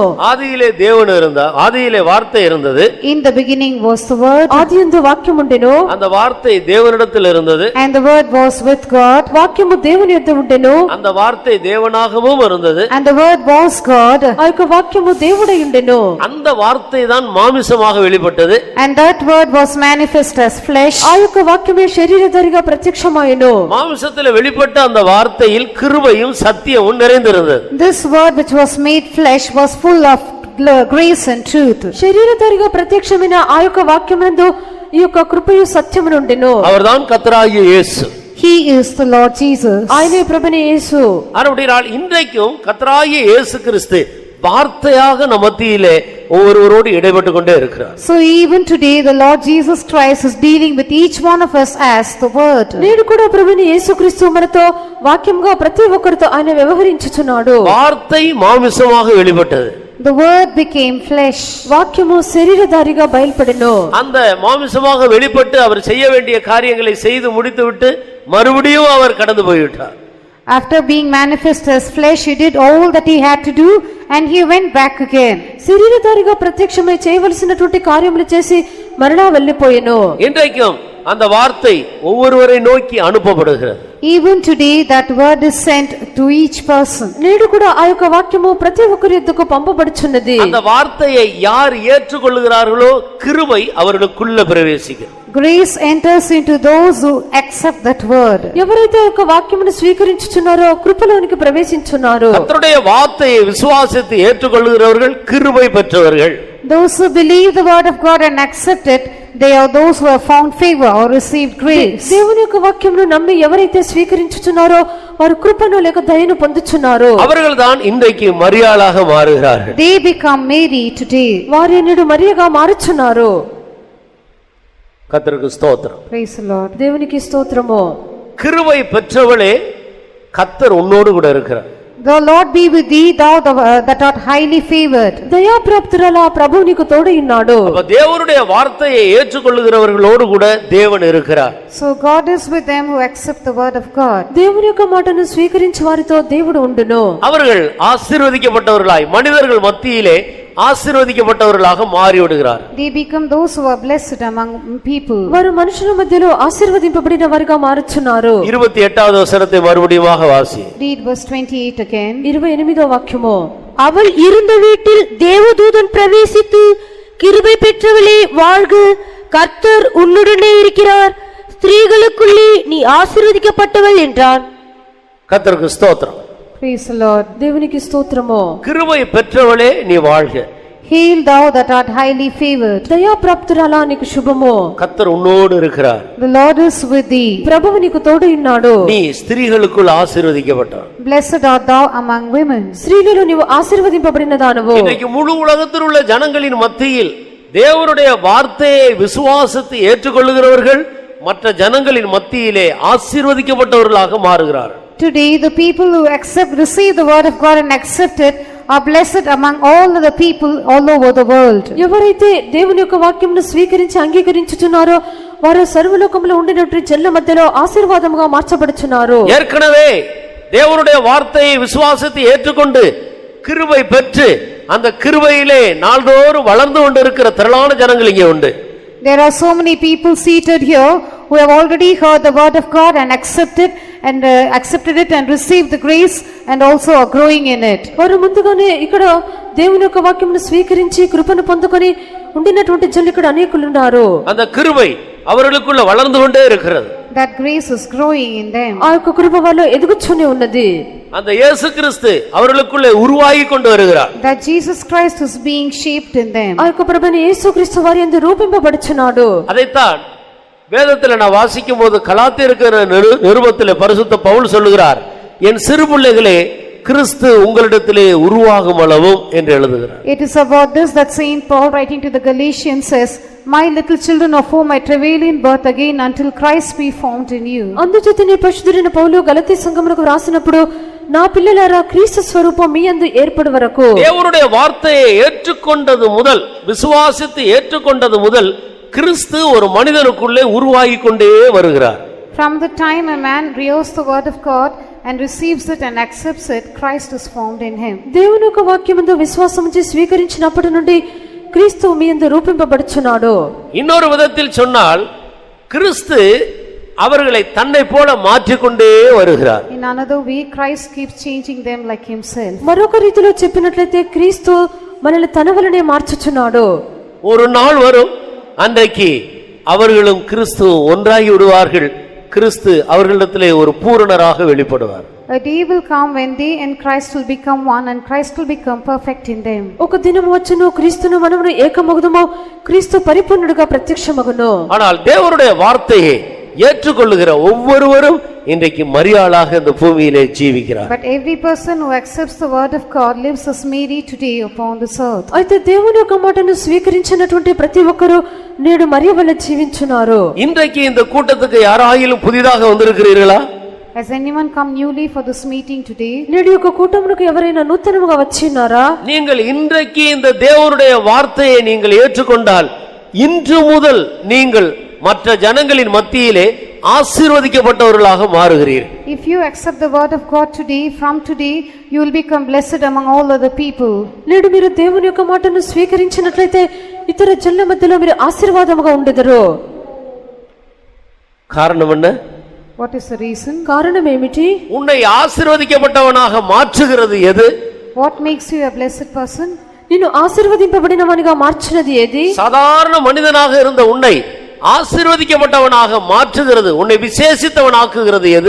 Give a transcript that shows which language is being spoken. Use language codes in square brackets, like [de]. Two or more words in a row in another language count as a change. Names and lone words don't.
[ta] ஆதியிலே தேவன் இருந்தார், ஆதியிலே வார்த்தை இருந்தது. [en] In the beginning was the Word, [te] ఆదియందు వాక్యం ఉండెను. [ta] அந்த వాர்த்தை தேவனிடத்தில் இருந்தது. [en] and the Word was with God, [te] వాక్యము దేవుని యొద్ద ఉండెను. [ta] அந்த வார்த்தை தேவனாகவும் இருந்தது. [en] and the Word was God, [te] ఆ యొక్క వాక్యము దేవుడై ఉండెను. [ta] அந்த வார்த்தை தான் மாமிசமாக வெளிப்பட்டது. [en] and that Word was manifest as flesh. [te] ఆ యొక్క వాక్యమే శరీరధారిగా ప్రత్యక్షమాయెను. [ta] மாமிசத்தில் வெளிப்பட்ட அந்த வார்த்தையில் கிருபையும் சத்தியமும் நிறைந்திருந்தது. [en] This Word which was made flesh was full of grace and truth. [te] శరీరధారిగా ప్రత్యక్షమైన ఆ యొక్క వాక్యమందు ఈ యొక్క కృపయు సత్యము ఉండెను. [ta] அவர்தான் கர்த்தராகிய இயேசு. [en] He is the Lord Jesus. [te] ఆయనే ప్రభువైన యేసు. [ta] அப்படினால் இன்றைக்கும் கர்த்தராகிய இயேசு கிறிஸ்து வார்த்தையாக நம்ம மத்தியிலே ஒவ்வொருவரோடு இடைப்பட்டு கொண்டே இருக்கிறார். [en] So even today the Lord Jesus Christ is dealing with each one of us as the Word. [te] నేడు కూడా ప్రభువైన యేసుక్రీస్తు మనతో వాక్యంగా ప్రతి ఒక్కరితో ఆయన వ్యవహరించుచున్నాడు. [ta] வார்த்தை மாமிசமாக வெளிப்பட்டது. [en] The Word became flesh. [te] వాక్యము శరీరధారిగా బయలుపడెను. [ta] அந்த மாமிசமாக வெளிப்பட்டு அவர் செய்ய வேண்டிய காரியங்களை செய்து முடித்துவிட்டு மறுபடியும் அவர் கடந்து போய்விட்டார். [en] After being manifest as flesh, he did all that he had to do and he went back again. [te] శరీరధారిగా ప్రత్యక్షమై చేయవలసినటువంటి కార్యములు చేసి మరలా వెళ్ళిపోయెను. [ta] இன்றைக்கும் அந்த வார்த்தை ஒவ்வொருவரை நோக்கி அனுப்பப்படுகிறது. [en] Even today that word is sent to each person. [te] నేడు కూడా ఆ యొక్క వాక్యము ప్రతి ఒక్కరి యొద్దకు పంపబడుచున్నది. [ta] அந்த வார்த்தையை யார் ஏற்றுக்கொள்கிறார்களோ கிருபை அவர்களுக்குள்ள பிரவேசிக்கும். [en] Grace enters into those who accept that word. [te] ఎవరైతే ఆ యొక్క వాక్యమును స్వీకరించుచున్నారో కృపలోనికి ప్రవేశించున్నారు. [ta] கர்த்தருடைய வார்த்தையை விசுவாசித்து ஏற்றுக்கொள்கிறவர்கள் கிருபை பெற்றவர்கள். [en] Those who believe the word of God and accept it, they are those who have found favor or received grace. [te] దేవుని యొక్క వాక్యమును నమ్మి ఎవరైతే స్వీకరించుచున్నారో వారు కృపను లేక దయను పొందుచున్నారు. [ta] அவர்கள்தான் இன்றைக்கு மரியாளாக மாறுகிறார்கள். [en] They become Mary today. [te] వారు నేడు మరియగా మారుచున్నారు. [ta] கர்த்தருக்கு ஸ்தோத்திரம். [en] Praise the Lord. [te] దేవునికి స్తోత్రము. [ta] கிருபை பெற்றவளே கர்த்தர் உன்னோடு கூட இருக்கிறார். [en] The Lord be with thee, thou that art highly favored. [te] దయాప్రాప్తురాలా ప్రభువు నీకు తోడై ఉన్నాడు. [ta] அப்ப தேவனுடைய வார்த்தையை ஏற்றுக்கொள்ளுகிறவர்களோடு கூட தேவன் இருக்கிறார். [en] So God is with them who accept the word of God. [te] దేవుని యొక్క మాటను స్వీకరించి వారితో దేవుడు ఉండును. [ta] அவர்கள் ஆசீர்வதிக்கப்பட்டவர்களாய் மனிதர்கள் மத்தியிலே ஆசீர்வதிக்கப்பட்டவர்களாக மாறிவிடுகிறார். [en] They become those who are blessed among people. [te] వారు మనుషుల మధ్యలో ఆశీర్వదింపబడిన వారిగా మారుచున్నారు. [ta] 28வது வசனத்தை மறுபடியும் வாசி. [en] Read verse 28 again. [te] 28వ వాక్యము. [ta] அவள் இருந்த வீட்டில் தேவதூதன் பிரவேசித்து, கிருபை பெற்றவளே வாழ்க, கர்த்தர் உன்னுடனே இருக்கிறார், ஸ்திரீகளுக்குள்ளே நீ ஆசீர்வதிக்கப்பட்டவள் என்றான். கர்த்தருக்கு ஸ்தோத்திரம். [en] Praise the Lord. [te] దేవునికి స్తోత్రము. [ta] கிருபை பெற்றவளே நீ வாழ்க. [en] Hail thou that art highly favored. [te] దయాప్రాప్తురాలా నీకు శుభము. [ta] கர்த்தர் உன்னோடு இருக்கிறார். [en] The Lord is with thee. [te] ప్రభువు నీకు తోడై ఉన్నాడు. [ta] நீ ஸ்திரீகளுக்குள் ஆசீர்வதிக்கப்பட்டாய். [en] Blessed art thou among women. [te] స్త్రీలలో నీవు ఆశీర్వదింపబడిన దానవు. [ta] இன்னைக்கு முழு உலகத்தில் உள்ள ஜனங்களின் மத்தியில் தேவனுடைய வார்த்தையை விசுவாசித்து ஏற்றுக்கொள்ளுகிறவர்கள் மற்ற ஜனங்களின் மத்தியிலே ஆசீர்வதிக்கப்பட்டவர்களாக மாறுகிறார்கள். [en] Today the people who receive the word of God and accept it are blessed among all other people all over the world. [te] ఎవరైతే దేవుని యొక్క వాక్యమును స్వీకరించి అంగీకరించుచున్నారో వారు సర్వలోకములో ఉండినటువంటి జనుల మధ్యలో ఆశీర్వాదముగా మార్చబడుచున్నారు. [ta] ஏற்கனவே தேவனுடைய வார்த்தையை விசுவாசித்து ஏற்றுக்கொண்டு கிருபை பெற்று அந்த கிருபையிலே நாள்தோறும் வளர்ந்து கொண்டிருக்கிற திரளான ஜனங்கள் இங்கே உண்டு. [en] There are so many people seated here who have already heard the word of God and accepted it and received the grace and also are growing in it. [te] వారు ముందుగానే ఇక్కడ దేవుని యొక్క వాక్యమును స్వీకరించి కృపను పొందుకొని ఉండినటువంటి జనులు ఇక్కడ అనేకులు ఉన్నారు. [ta] அந்த கிருபை அவர்களுக்குள்ள வளர்ந்து கொண்டே இருக்கிறது. [en] That grace is growing in them. [te] ఆ యొక్క కృప వాళ్ళు ఎదుగుచునే ఉన్నది. [ta] அந்த இயேசு கிறிஸ்து அவர்களுக்குள்ளே உருவாகி கொண்டு வருகிறார். [en] That Jesus Christ is being shaped in them. [te] ఆ యొక్క ప్రభువైన యేసుక్రీస్తు వారి యందు రూపింపబడుచున్నాడు. [ta] அதைத்தான் வேதத்தில் நான் வாசிக்கும் போது கலாத்தியருக்கு நிருபத்தில் பரிசுத்த பவுல் சொல்லுகிறார், என் சிறு பிள்ளைகளே கிறிஸ்து உங்களிடத்திலே உருவாகும் அளவும் என்று எழுதுகிறார். [en] It is about this that Saint Paul writing to the Galatians says, My little children, of whom I travail in birth again until Christ be formed in you. [te] అందుచేతనే పరిశుద్ధుడైన పౌలు గలతీ సంఘమునకు రాసినప్పుడు నా పిల్లలారా క్రీస్తు స్వరూపం మీ యందు ఏర్పడు వరకు [ta] தேவனுடைய வார்த்தையை ஏற்றுக்கொண்டது முதல், விசுவாசித்து ஏற்றுக்கொண்டது முதல் கிறிஸ்து ஒரு மனிதனுக்குள்ளே உருவாகிக் கொண்டே வருகிறார். [en] From the time a man hears the word of God and receives it and accepts it, Christ is formed in him. [te] దేవుని యొక్క వాక్యమందు విశ్వాసముంచి స్వీకరించినప్పటి నుండి క్రీస్తు మీ యందు రూపింపబడుచున్నాడు. [ta] இன்னொரு விதத்தில் சொன்னால் கிறிஸ்து அவர்களை தன்னை போல மாற்றிக்கொண்டே வருகிறார். [en] In another way, Christ keeps changing them like himself. [te] మరొక రీతిలో చెప్పినట్లయితే క్రీస్తు మనల్ని తన వలనే మార్చుచున్నాడు. [ta] ஒரு நாள் வரும், அன்றைக்கு அவர்களும் கிறிஸ்து ஒன்றாகி விடுவார்கள். கிறிஸ்து அவர்களிடத்திலே ஒரு பூரணராக வெளிப்படுவார். [en] A day will come when they and Christ will become one, and Christ will become perfect in them. [te] ఒక దినం వచ్చును, క్రీస్తును మనమును ఏకమగుదుము, క్రీస్తు పరిపూర్ణుడిగా ప్రత్యక్షమగును. [ta] ஆனால் தேவனுடைய வார்த்தையை ஏற்றுக்கொள்ளுகிற ஒவ்வொருவரும் இன்றைக்கு மரியாளாக இந்த பூமியிலே ஜீவிக்கிறார். [en] But every person who accepts the word of God lives as Mary today upon this earth. [te] అయితే దేవుని యొక్క మాటను స్వీకరించినటువంటి ప్రతి ఒక్కరూ నేడు మరియ వలె జీవించున్నారు. [ta] இன்றைக்கு இந்த கூட்டத்துக்கு யாராயிலும் புதிதாக வந்திருக்கிறீர்களா? [en] Has anyone come newly for this meeting today? [te] నేడు యొక్క కూటమునకు ఎవరైనా నూతనముగా వచ్చినారా? [ta] நீங்கள் இன்றைக்கு இந்த தேவனுடைய வார்த்தையை நீங்கள் ஏற்றுக்கொண்டால் இன்று முதல் நீங்கள் மற்ற ஜனங்களின் மத்தியிலே ஆசீர்வதிக்கப்பட்டவர்களாக மாறுகிறீர்கள். [en] If you accept the word of God today, from today you will become blessed among all other people. [te] నేడు మీరు దేవుని యొక్క మాటను స్వీకరించినట్లయితే ఇతర జనుల మధ్యలో మీరు ఆశీర్వాదముగా ఉండెదరు. [ta] காரணம் என்ன? [en] What is the reason? [te] కారణం ఏమిటి? [ta] உன்னை ஆசீர்வதிக்கப்பட்டவனாக மாற்றுகிறது எது? [en] What makes you a blessed person? [te] నిన్ను ఆశీర్వదింపబడినవానిగా మార్చినది ఏది? [ta] சாதாரண மனிதனாக இருந்த உன்னை ஆசீர்வதிக்கப்பட்டவனாக மாற்றுகிறது, உன்னை விசேஷித்தவனாக்குகிறது எது?